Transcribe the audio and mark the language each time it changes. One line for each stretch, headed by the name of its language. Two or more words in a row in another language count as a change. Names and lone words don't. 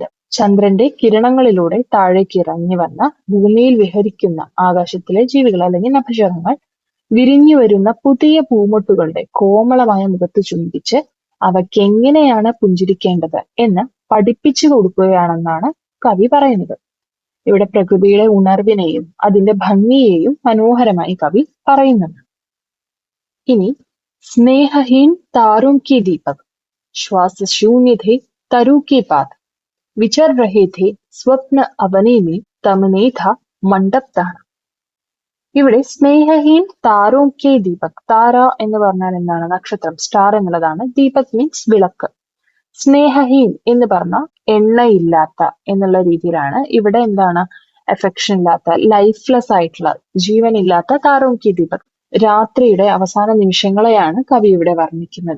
Malayalam: ചന്ദ്രന്റെ കിരണങ്ങളിലൂടെ താഴേക്ക് ഇറങ്ങി വന്ന ഭൂമിയിൽ വിഹരിക്കുന്ന ആകാശത്തിലെ ജീവികൾ അല്ലെങ്കിൽ നഭശകങ്ങൾ വിരിഞ്ഞു വരുന്ന പുതിയ പൂമൊട്ടുകളുടെ കോമളമായ മുഖത്ത് ചുംബിച്ച് അവയ്ക്ക് എങ്ങനെയാണ് പുഞ്ചിരിക്കേണ്ടത് എന്ന് പഠിപ്പിച്ചു കൊടുക്കുകയാണെന്നാണ് കവി പറയുന്നത്. ഇവിടെ പ്രകൃതിയുടെ ഉണർവിനെയും അതിന്റെ ഭംഗിയെയും മനോഹരമായി കവി പറയുന്നുണ്ട്.
Hindi: ഇനി स्नेहहीन तारों के दीपक श्वास शून्य थे तरु के पात विचर रहे थे स्वप्न अवनी में तमने था मंडप ताण.
Malayalam: ഇവിടെ
Hindi: स्नेहहीन तारों के दीपक,
Malayalam: താര എന്ന് പറഞ്ഞാൽ എന്താണ്? നക്ഷത്രം, സ്റ്റാർ എന്നുള്ളതാണ്. ദീപക് മീൻസ് വിളക്ക്. സ്നേഹഹീൻ എന്ന് പറഞ്ഞാൽ എണ്ണയില്ലാത്ത എന്നുള്ള രീതിയിലാണ്. ഇവിടെ എന്താണ്? എഫെക്ഷൻ ഇല്ലാത്ത, ലൈഫ്ലെസ് ആയിട്ടുള്ള, ജീവനില്ലാത്ത
Hindi: तारों के दीपक,
Malayalam: രാത്രിയുടെ അവസാന നിമിഷങ്ങളെയാണ് കവി ഇവിടെ വർണ്ണിക്കുന്നത്.